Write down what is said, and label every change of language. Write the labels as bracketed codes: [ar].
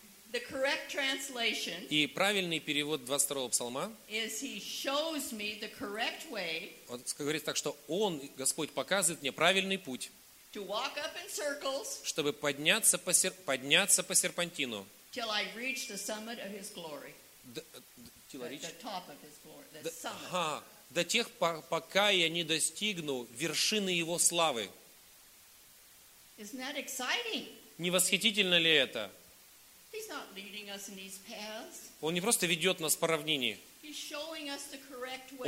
[en] The correct translation. [ru] И правильный перевод 22-го псалма. [en] Is he shows me the correct way. [ru] Он говорит так, что он, Господь, показывает мне правильный путь. [en] To walk up in circles. [ru] Чтобы подняться по серпантину. [en] Till I reach the summit of his glory. Till I reach the top of his glory. The summit. [ru] до тех пор, пока я не достигну вершины Его славы. [en] Isn't that exciting? [ru] Не восхитительно ли это? [en] He's not leading us in these paths. [ru] Он не просто ведет нас по равнине. [en] He's showing us the correct way.